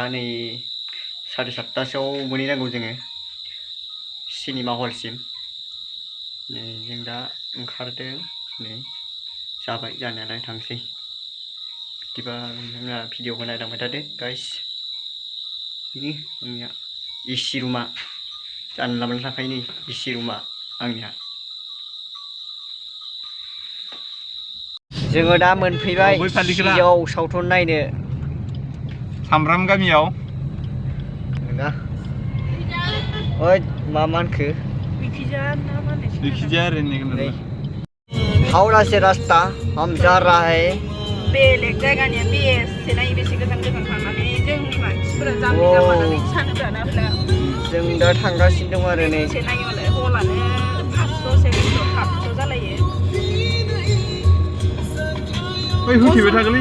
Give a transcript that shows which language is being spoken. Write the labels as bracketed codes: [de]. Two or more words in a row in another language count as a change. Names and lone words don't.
[brx] नै 7:30टासोआव मोनहैनांगौ जोङो सिनेमा हलसिम नै जों दा ओंखारदों नै जाबाय जानायालाय थांसै बिदिबा नोंथाङा भिडिअखौ नायलांबाय थादो गाइस नि आंनिया [en] AC room [brx] जानला मोनला थाखायो नै [en] AC room [brx] आंनिया जोङो दा मोनफैबाय सिजौ सावथुन नायनो सामब्राम गामियाव नङा ओइ मा मानखो बिखिजा आरो [hi] नहीं हावड़ा से रास्ता हम जा रहा है [brx] बेलेग जायगानिया बेसे नायो बेसे गोजान गोजान थांनानै जोंनि मानसिफोरा जाम्बि जाम्बानानै सानोब्लाना जों दा थांगासिनो दं आरो नै बेसे नायोलाय हलानो 500 600 700 जालायो ओइ होफैबाय थागोनलै